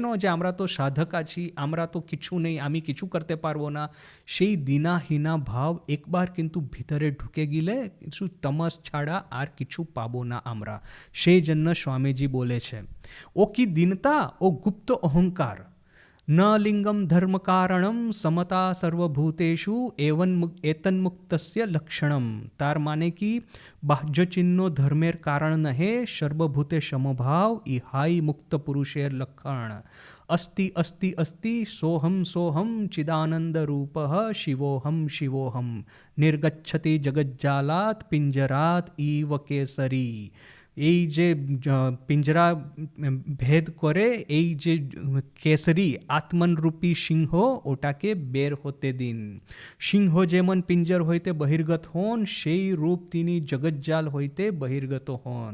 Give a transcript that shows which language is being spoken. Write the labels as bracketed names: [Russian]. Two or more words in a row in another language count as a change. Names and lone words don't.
[Bangla] যে আমরা তো সাধক আছি, আমরা তো কিছু নেই, আমি কিছু করতে পারবো না। সেই দিনাহীনা ভাব একবার কিন্তু ভিতরে ঢুকে গেলে কিছু তমস ছাড়া আর কিছু পাবো না আমরা। সেই জন্য স্বামীজি বলেছে ও কি দীনতা, ও গুপ্ত অহংকার, [Sanskrit] न लिंगम धर्म कारणम समता सर्वभूतेषु एतन्मुक्तस्य लक्षणम। [Bangla] তার মানে কী বাহ্য চিহ্ন ধর্মের কারণ নহে, সর্বভূতে সমভাব ইহাই মুক্ত পুরুষের লক্ষণ। [Sanskrit] अस्ति अस्ति अस्ति सोहम चिदानंद रूपः, शिवोहम निर्गच्छति जगज्जालात् पिंजरात इव केसरी। [Bangla] এই যে পিঞ্জরা ভেদ করে এই যে কেসরি আত্মনরূপী সিংহ, ওটাকে বের হতে দিন। সিংহ যেমন পিঞ্জর হইতে বহির্গত হন, সেই রূপ তিনি জগজ্জাল হইতে বহির্গত হন।